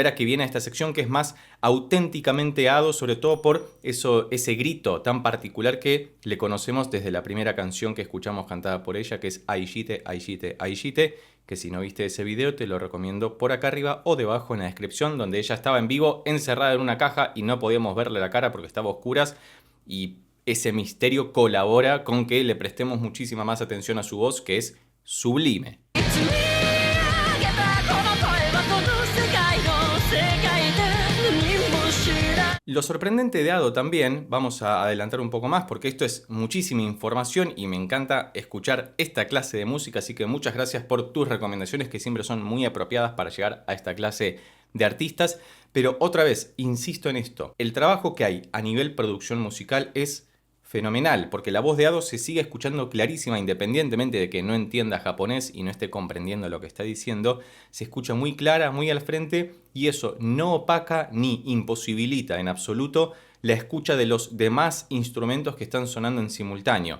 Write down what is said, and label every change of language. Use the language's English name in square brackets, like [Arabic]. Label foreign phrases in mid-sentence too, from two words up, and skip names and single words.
[Spanish] ahora que viene a esta sección que es más auténticamente Ado, sobre todo por ese grito tan particular que le conocemos desde la primera canción que escuchamos cantada por ella, que es Aishite, Aishite, Aishite, que si no viste ese video te lo recomiendo por acá arriba o debajo en la descripción, donde ella estaba en vivo encerrada en una caja y no podíamos verle la cara porque estaba a oscuras, y ese misterio colabora con que le prestemos muchísima más atención a su voz, que es sublime. [Japanese] 積み上げたこの声はこの世界の世界で何も知らない [Spanish] Lo sorprendente de Ado también, vamos a adelantar un poco más porque esto es muchísima información y me encanta escuchar esta clase de música, así que muchas gracias por tus recomendaciones que siempre son muy apropiadas para llegar a esta clase de artistas. Pero otra vez, insisto en esto, el trabajo que hay a nivel producción musical es fenomenal, porque la voz de Ado se sigue escuchando clarísima, independientemente de que no entienda japonés y no esté comprendiendo lo que está diciendo, se escucha muy clara, muy al frente, y eso no opaca ni imposibilita en absoluto la escucha de los demás instrumentos que están sonando en simultáneo.